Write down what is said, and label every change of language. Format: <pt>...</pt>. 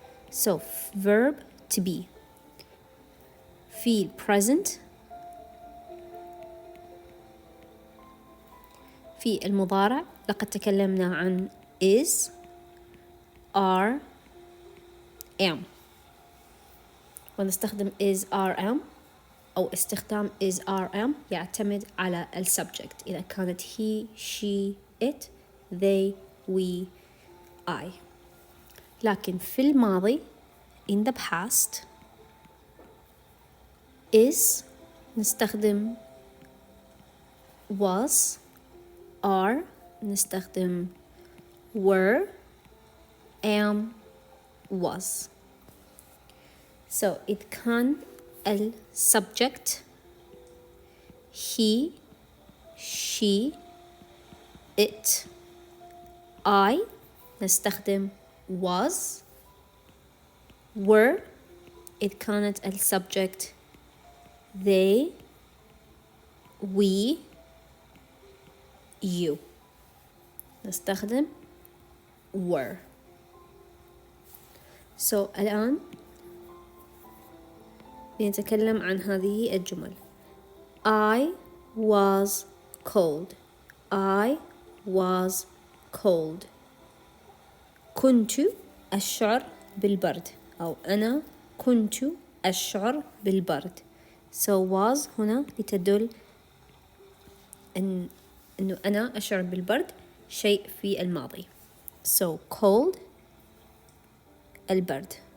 <en>so verb to be.</en> <ar>في present، في المضارع لقد تكلمنا عن is، are، am. ونستخدم is are am أو استخدام is are am يعتمد على ال subject، إذا كانت he she it they we I. لكن في الماضي</ar> <en>in the past</en> <ar>is نستخدم was، are نستخدم were، am was.</ar> <en>so</en> <ar>إذا كان ال</ar> <en>subject he she it I نستخدم was، were</en> <ar>إذا كانت ال</ar> <en>subject they we you نستخدم were.</en> <ar>so الآن لنتكلم عن هذه الجمل.</ar> <en>I was cold. I was cold.</en> <ar>كنت أشعر بالبرد، أو أنا كنت أشعر بالبرد. so was هنا لتدل إنه أنا أشعر بالبرد شيء في الماضي.</ar> <en>so cold البرد.</en>